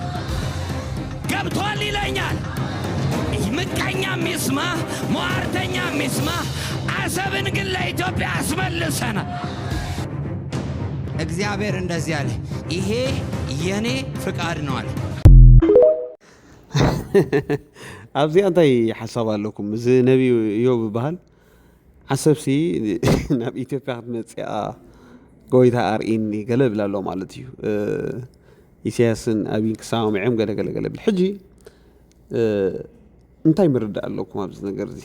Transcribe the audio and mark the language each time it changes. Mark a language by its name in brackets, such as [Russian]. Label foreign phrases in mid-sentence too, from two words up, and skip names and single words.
[Amharic] ይለኛል። ምቀኛ ሚስማ ሟርተኛ ሚስማ አሰብን ግን ለኢትዮጵያ አስመልሰና እግዚአብሔር እንደዚህ አለ፣ ይሄ የኔ ፍቃድ ነው አለ። [Tigrinya] ኣብዚ እንታይ ሓሳብ ኣለኩም? እዚ ነቢ ኢዮብ ይበሃል ሓሰብሲ ናብ ኢትዮጵያ ክትመፅኣ ጎይታ ኣርኢኒ ገለ ብል ኣሎ ማለት እዩ። ኢሳያስን ኣብይን ክሰማምዖም ገለገለ ብል ሕጂ እንታይ ምርዳእ ኣለኩም ኣብዚ ነገር እዚ?